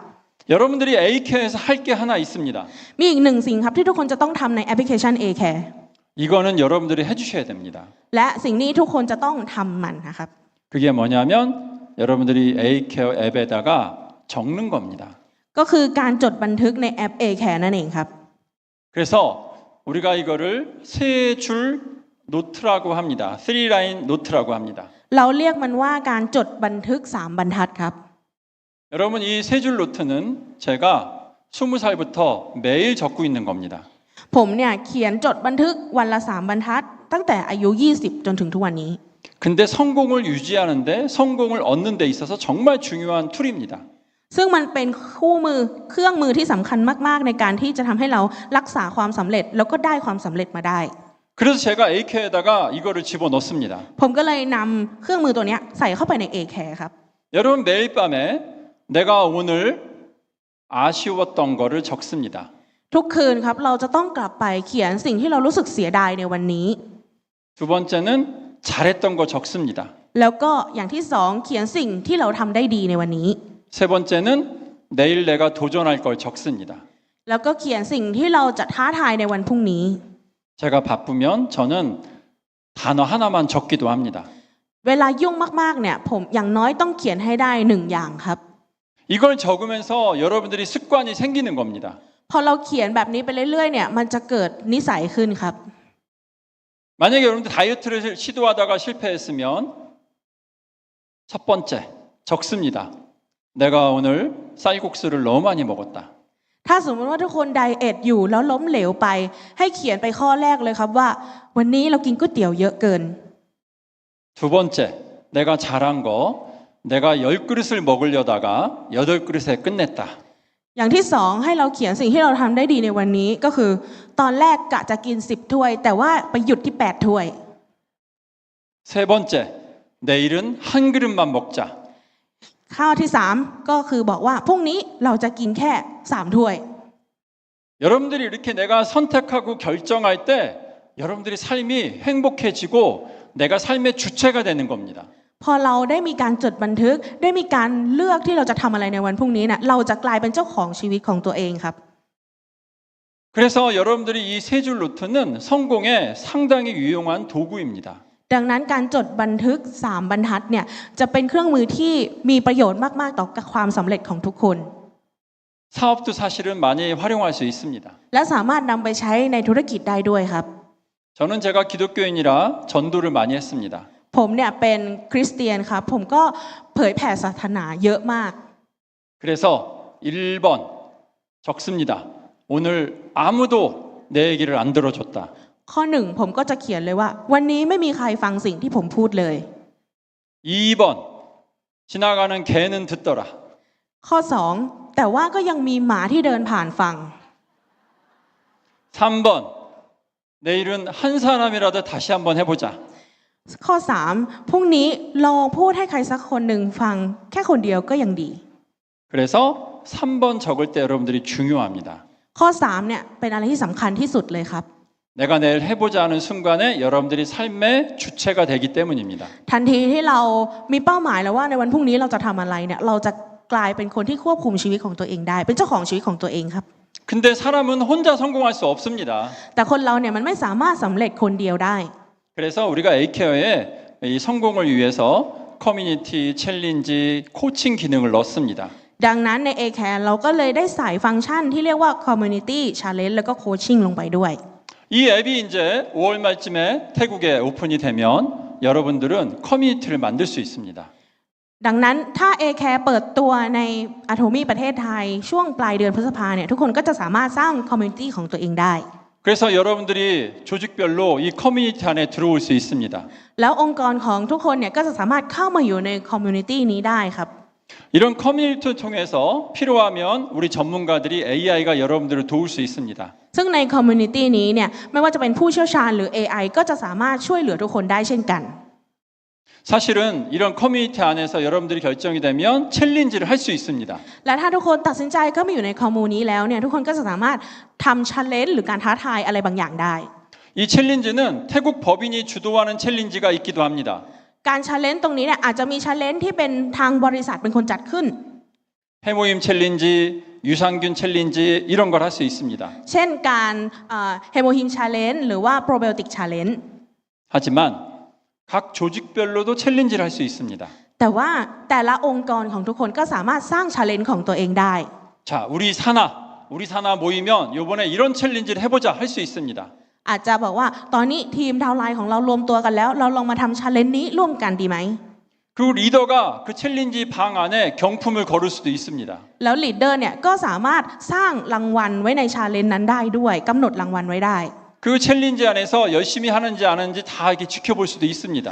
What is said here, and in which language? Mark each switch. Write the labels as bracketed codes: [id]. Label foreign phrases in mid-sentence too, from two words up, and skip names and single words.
[ko] 여러분들이 A케어에서 할 게 하나 있습니다. [th] มีอีกหนึ่งสิ่งครับที่ทุกคนจะต้องทำในแอปพลิเคชัน A-Care [ko] 이거는 여러분들이 해주셔야 됩니다. [th] และสิ่งนี้ทุกคนจะต้องทำมันนะครับ [ko] 그게 뭐냐면 여러분들이 A케어 앱에다가 적는 겁니다. [th] ก็คือการจดบันทึกในแอป A-Care นั่นเองครับ [ko] 그래서 우리가 이거를 세 줄 노트라고 합니다. 3라인 노트라고 합니다. [th] เราเรียกมันว่าการจดบันทึก3บรรทัดครับ [ko] 여러분 이 세 줄 노트는 제가 20살부터 매일 적고 있는 겁니다. [th] ผมเนี่ยเขียนจดบันทึกวันละ3บรรทัดตั้งแต่อายุ20จนถึงทุกวันนี้ [ko] 근데 성공을 유지하는데 성공을 얻는 데 있어서 정말 중요한 툴입니다. [th] ซึ่งมันเป็นคู่มือเครื่องมือที่สำคัญมากๆในการที่จะทำให้เรารักษาความสำเร็จแล้วก็ได้ความสำเร็จมาได้ [ko] 그래서 제가 A케어에다가 이거를 집어넣습니다. [th] ผมก็เลยนำเครื่องมือตัวเนี้ยใส่เข้าไปใน A-Care ครับ [ko] 여러분 매일 밤에 내가 오늘 아쉬웠던 거를 적습니다. [th] ทุกคืนครับเราจะต้องกลับไปเขียนสิ่งที่เรารู้สึกเสียดายในวันนี้ [ko] 두 번째는 잘했던 거 적습니다. [th] แล้วก็อย่างที่สองเขียนสิ่งที่เราทำได้ดีในวันนี้ [ko] 세 번째는 내일 내가 도전할 걸 적습니다. [th] แล้วก็เขียนสิ่งที่เราจะท้าทายในวันพรุ่งนี้ [ko] 제가 바쁘면 저는 단어 하나만 적기도 합니다. [th] เวลายุ่งมากๆเนี่ยผมอย่างน้อยต้องเขียนให้ได้1อย่างครับ [ko] 이걸 적으면서 여러분들이 습관이 생기는 겁니다. [th] พอเราเขียนแบบนี้ไปเรื่อยๆเนี่ยมันจะเกิดนิสัยขึ้นครับ [ko] 만약에 여러분들 다이어트를 시도하다가 실패했으면 첫 번째 적습니다. 내가 오늘 쌀국수를 너무 많이 먹었다. [th] ถ้าสมมติว่าทุกคนไดเอทอยู่แล้วล้มเหลวไปให้เขียนไปข้อแรกเลยครับว่าวันนี้เรากินก๋วยเตี๋ยวเยอะเกิน [ko] 두 번째 내가 잘한 거 내가 10그릇을 먹으려다가 8그릇에 끝냈다. [th] อย่างที่สองให้เราเขียนสิ่งที่เราทำได้ดีในวันนี้ก็คือตอนแรกกะจะกิน10ถ้วยแต่ว่าไปหยุดที่8ถ้วย [ko] 세 번째 내일은 한 그릇만 먹자. [th] ข้อที่สามก็คือบอกว่าพรุ่งนี้เราจะกินแค่3ถ้วย [ko] 여러분들이 이렇게 내가 선택하고 결정할 때 여러분들이 삶이 행복해지고 내가 삶의 주체가 되는 겁니다. [th] พอเราได้มีการจดบันทึกได้มีการเลือกที่เราจะทำอะไรในวันพรุ่งนี้นะเราจะกลายเป็นเจ้าของชีวิตของตัวเองครับ [ko] 그래서 여러분들이 이 세 줄 노트는 성공에 상당히 유용한 도구입니다. [th] ดังนั้นการจดบันทึก3บรรทัดเนี่ยจะเป็นเครื่องมือที่มีประโยชน์มากๆต่อความสำเร็จของทุกคน [ko] 사업도 사실은 많이 활용할 수 있습니다. [th] และสามารถนำไปใช้ในธุรกิจได้ด้วยครับ [ko] 저는 제가 기독교인이라 전도를 많이 했습니다. [th] ผมเนี่ยเป็นคริสเตียนครับผมก็เผยแผ่ศาสนาเยอะมาก [ko] 그래서 1번 적습니다. 오늘 아무도 내 얘기를 안 들어줬다. [th] ข้อหนึ่งผมก็จะเขียนเลยว่าวันนี้ไม่มีใครฟังสิ่งที่ผมพูดเลย [ko] 2번 지나가는 개는 듣더라. [th] ข้อสองแต่ว่าก็ยังมีหมาที่เดินผ่านฟัง [ko] 3번 내일은 한 사람이라도 다시 한번 해보자. [th] ข้อสามพรุ่งนี้ลองพูดให้ใครสักคนหนึ่งฟังแค่คนเดียวก็ยังดี [ko] 그래서 3번 적을 때 여러분들이 중요합니다. [th] ข้อสามเนี่ยเป็นอะไรที่สำคัญที่สุดเลยครับ [ko] 내가 내일 해보자 하는 순간에 여러분들이 삶의 주체가 되기 때문입니다. [th] ทันทีที่เรามีเป้าหมายแล้วว่าในวันพรุ่งนี้เราจะทำอะไรเนี่ยเราจะกลายเป็นคนที่ควบคุมชีวิตของตัวเองได้เป็นเจ้าของชีวิตของตัวเองครับ [ko] 근데 사람은 혼자 성공할 수 없습니다. [th] แต่คนเราเนี่ยมันไม่สามารถสำเร็จคนเดียวได้ [ko] 그래서 우리가 A케어에 이 성공을 위해서 커뮤니티, 챌린지, 코칭 기능을 넣습니다. [th] ดังนั้นใน A-Care เราก็เลยได้ใส่ฟังก์ชันที่เรียกว่า [en] Community Challenge [th] แล้วก็ Coaching ลงไปด้วย [ko] 이 앱이 이제 5월 말쯤에 태국에 오픈이 되면 여러분들은 커뮤니티를 만들 수 있습니다. [th] ดังนั้นถ้า A-Care เปิดตัวใน Atomy ประเทศไทยช่วงปลายเดือนพฤษภาเนี่ยทุกคนก็จะสามารถสร้าง Community ของตัวเองได้ [ko] 그래서 여러분들이 조직별로 이 커뮤니티 안에 들어올 수 있습니다. [th] แล้วองค์กรของทุกคนเนี่ยก็จะสามารถเข้ามาอยู่ใน Community นี้ได้ครับ [ko] 이런 커뮤니티를 통해서 필요하면 우리 전문가들이 AI가 여러분들을 도울 수 있습니다. [th] ซึ่งใน Community นี้เนี่ยไม่ว่าจะเป็นผู้เชี่ยวชาญหรือ AI ก็จะสามารถช่วยเหลือทุกคนได้เช่นกัน [ko] 사실은 이런 커뮤니티 안에서 여러분들이 결정이 되면 챌린지를 할 수 있습니다. [th] และถ้าทุกคนตัดสินใจเข้ามาอยู่ในคอมมูนี้แล้วเนี่ยทุกคนก็จะสามารถทำ challenge หรือการท้าทายอะไรบางอย่างได้ [ko] 이 챌린지는 태국 법인이 주도하는 챌린지가 있기도 합니다. [th] การ challenge ตรงนี้เนี่ยอาจจะมี challenge ที่เป็นทางบริษัทเป็นคนจัดขึ้น [ko] 해모임 챌린지, 유산균 챌린지 이런 걸 할 수 있습니다. [th] เช่นการเฮโมฮิม challenge หรือว่า [en] probiotic challenge [ko] 하지만 각 조직별로도 챌린지를 할 수 있습니다. [th] แต่ว่าแต่ละองค์กรของทุกคนก็สามารถสร้าง challenge ของตัวเองได้ [ko] 자, 우리 산하 모이면 이번에 이런 챌린지를 해보자 할 수 있습니다. [th] อาจจะบอกว่าตอนนี้ทีมดาวไลน์ของเรารวมตัวกันแล้วเราลองมาทำ challenge นี้ร่วมกันดีไหม [ko] 그리고 리더가 그 챌린지 방 안에 경품을 걸을 수도 있습니다. [th] แล้วลีดเดอร์เนี่ยก็สามารถสร้างรางวัลไว้ใน challenge นั้นได้ด้วยกำหนดรางวัลไว้ได้ [ko] 그 챌린지 안에서 열심히 하는지 안 하는지 다 이렇게 지켜볼 수도 있습니다.